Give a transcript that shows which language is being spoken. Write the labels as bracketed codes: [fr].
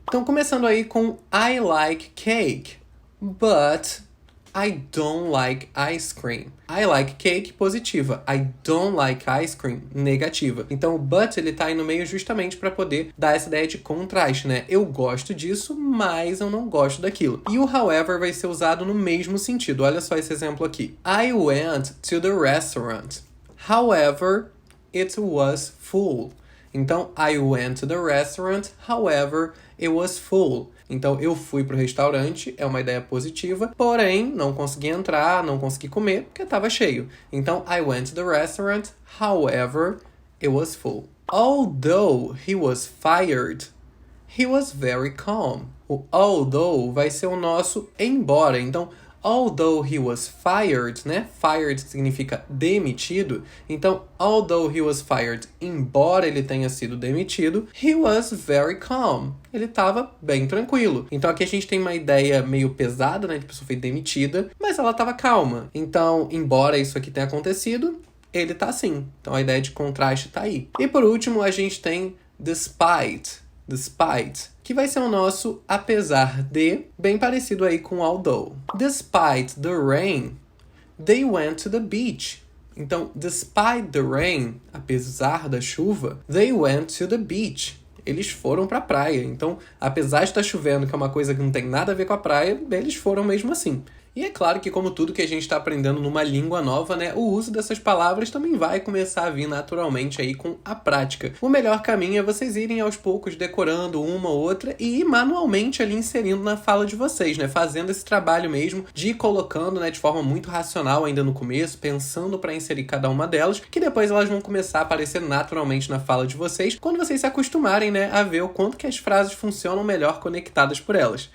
[pt] Então, começando aí com [en] I like cake, but I don't like ice cream. I like cake, positiva. I don't like ice cream, negativa. [pt] Então, o but, ele tá aí no meio justamente para poder dar essa ideia de contraste, né? Eu gosto disso, mas eu não gosto daquilo. E o however vai ser usado no mesmo sentido. Olha só esse exemplo aqui. [en] I went to the restaurant. However, it was full. Então, I went to the restaurant, however, it was full. [pt] Então, eu fui pro restaurante, é uma ideia positiva, porém, não consegui entrar, não consegui comer, porque estava cheio. [en] Então, I went to the restaurant, however, it was full. Although he was fired, he was very calm. [pt] O although vai ser o nosso embora. Então, [en] although he was fired, [pt] né? Fired significa demitido. Então, [en] although he was fired, [pt] embora ele tenha sido demitido, [en] he was very calm. [pt] Ele estava bem tranquilo. Então, aqui a gente tem uma ideia meio pesada, né? De pessoa foi demitida, mas ela estava calma. Então, embora isso aqui tenha acontecido, ele tá assim. Então, a ideia de contraste tá aí. E por último, a gente tem despite. Despite, que vai ser o nosso apesar de, bem parecido aí com although. [en] Despite the rain, they went to the beach. Então, despite the rain, [pt] apesar da chuva, [en] they went to the beach. [pt] Eles foram pra praia. Então, apesar de estar chovendo, que é uma coisa que não tem nada a ver com a praia, eles foram mesmo assim. E é claro que, como tudo que a gente está aprendendo numa língua nova, né, o uso dessas palavras também vai começar a vir naturalmente aí com a prática. O melhor caminho é vocês irem aos poucos decorando uma ou outra e ir manualmente ali inserindo na fala de vocês, né, fazendo esse trabalho mesmo de ir colocando, né, de forma muito racional ainda no começo, pensando para inserir cada uma delas, que depois elas vão começar a aparecer naturalmente na fala de vocês, quando vocês se acostumarem, né, a ver o quanto que as frases funcionam melhor conectadas por elas.